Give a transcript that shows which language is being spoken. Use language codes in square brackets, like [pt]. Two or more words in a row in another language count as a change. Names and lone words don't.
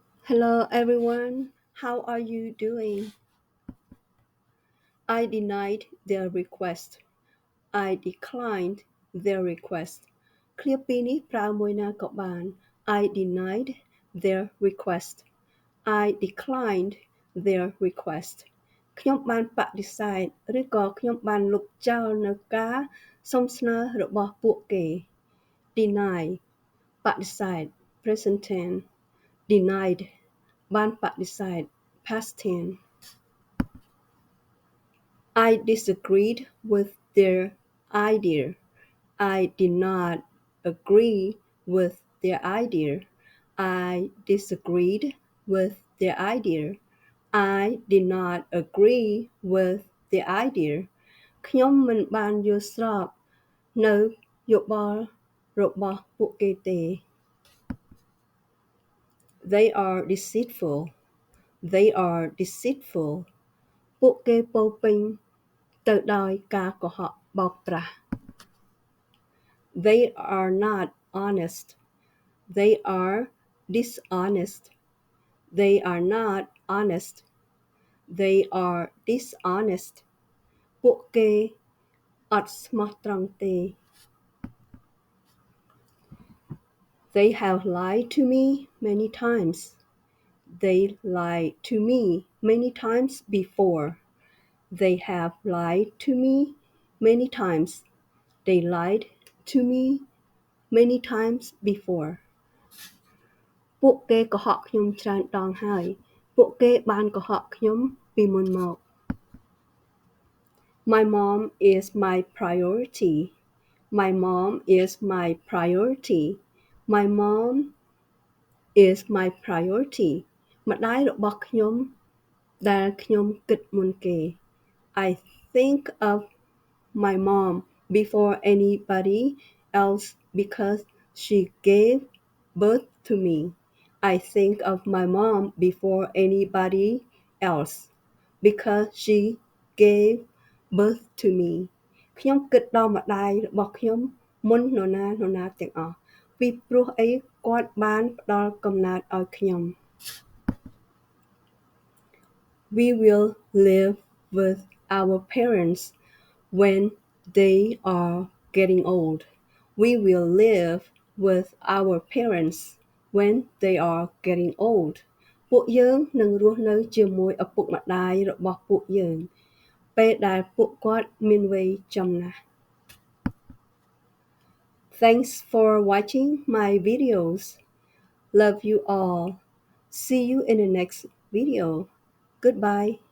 [en] Hello everyone, how are you doing? I denied their request. I declined their request. [km] ឃ្លាពីរនេះប្រើមួយណាក៏បាន [en] I denied their request. I declined their request. [km] ខ្ញុំបានបដិសេធឬក៏ខ្ញុំបានលុបចោលនៅការសុំស្នើរបស់ពួកគេ Deny បដិសេធ [en] present tense [km] denied បានបដិសេធ [en] past tense I disagreed with their idea. I did not agree with their idea. I disagreed with their idea. I did not agree with their idea. [km] ខ្ញុំមិនបានយល់ស្របនៅយោបល់របស់ពួកគេទេ [en] They are deceitful. They are deceitful. [km] ពួកគេពោរពេញទៅដោយការកុហកបោកប្រាស់ [en] They are not honest. They are dishonest. They are not honest. They are dishonest. [km] ពួកគេអត់ស្មោះត្រង់ទេ [en] They have lied to me many times. They lied to me many times before. They have lied to me many times. They lied to me many times before. [km] ពួកគេកុហកខ្ញុំច្រើនដងហើយពួកគេបានកុហកខ្ញុំពីមុនមក [en] My mom is my priority. My mom is my priority. My mom is my priority. [km] ម្ដាយរបស់ខ្ញុំដែលខ្ញុំគិតមុនគេ [en] I think of my mom before anybody else because she gave birth to me. I think of my mom before anybody else because she gave birth to me. [km] ខ្ញុំគិតដល់ម្ដាយរបស់ខ្ញុំមុននរណាទាំងអស់ពីព្រោះអីគាត់បានផ្ដល់កំណើតឲ្យខ្ញុំ [en] We will live with our parents when they are getting old. We will live with our parents when they are getting old. [km] ពួកយើងនឹងរស់នៅជាមួយឪពុកម្ដាយរបស់ពួកយើងពេលដែលពួកគាត់មានវ័យចំណាស់ [en] Thanks for watching my videos. Love you all. See you in the next video.